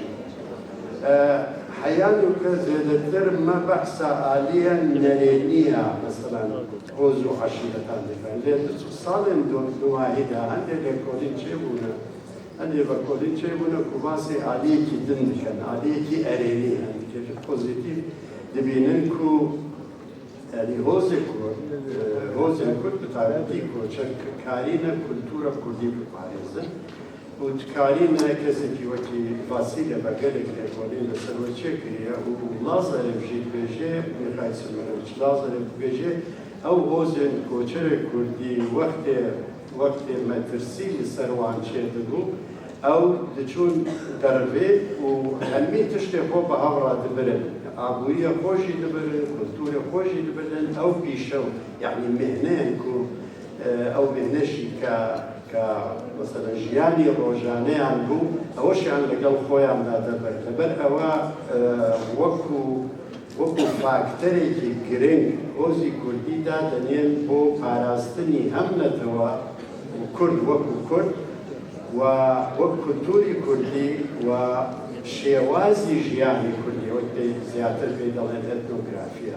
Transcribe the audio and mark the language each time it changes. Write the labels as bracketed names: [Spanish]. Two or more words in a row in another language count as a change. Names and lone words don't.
[Kurdish] حەیان و کە زێدەتر مە بەحسا عالیە نەرێنیە مثلا حۆز و عەشیرەتان دەکەن لێ ساڵێن دوماهیدا هەندێک لێ کۆلین چێبوونە هەندێک بە کۆلین چێبوونە و باسی عالیەکی دن دکەن عالیەکی ئەرێنی هەندێکی پۆزیتیڤ دەبینن و yani hozên Kurd bi taybetî karîne kultûra Kurdî biparêzin û karîne kesekî wekî Vasîle be gelek lêkolîn li ser we çêkiriye û Lazarev jî dibêje Mîxaîl Sîmoonoviç Lazarev dibêje ew hozên koçerê Kurdî wextê metirsî li ser wan çê dibû ew diçûn dervê û hemî tiştê xwe bi hevra dibirin. [Central Kurdish] ئابووریە خۆشی دەبرن کولتورە خۆشی دەبرن ئەو پیشە و یعنی مهنەیەن و ئەو مهنەشی کە مەسەلەن ژیانی ڕۆژانەیان بوو ئەوەشیان لەگەڵ خۆیاندا دەبەر لەبەر ئەوە وەکو فاکتەرێکی گرنگ هۆزی کوردیدا دەنێن بۆ پاراستنی هەم نەتەوە کورد وەکو کورد و وەک کولتوری کوردی و شێوازی ژیانی کوردی وەکتی زیاتر پێی دەڵێن ئەتنۆگرافیا.